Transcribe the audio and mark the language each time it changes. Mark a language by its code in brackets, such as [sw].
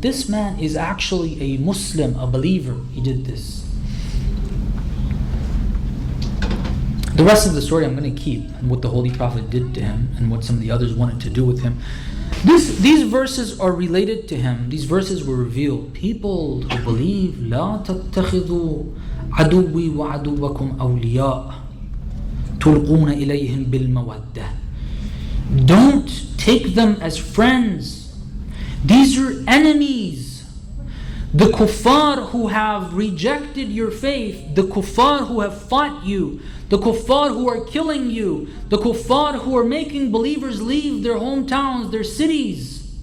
[en] This man is actually a Muslim, a believer. He did this. The rest of the story I'm going to keep, and what the Holy Prophet did to him, and what some of the others wanted to do with him. These verses are related to him. These verses were revealed. People who believe, [ar] لا تتخذوا عدوي وعدوكم أولياء تلقون إليهم بالمودة. [en] Don't take them as friends. These are enemies. The kuffar who have rejected your faith, the kuffar who have fought you, the kuffar who are killing you, the kuffar who are making believers leave their hometowns, their cities.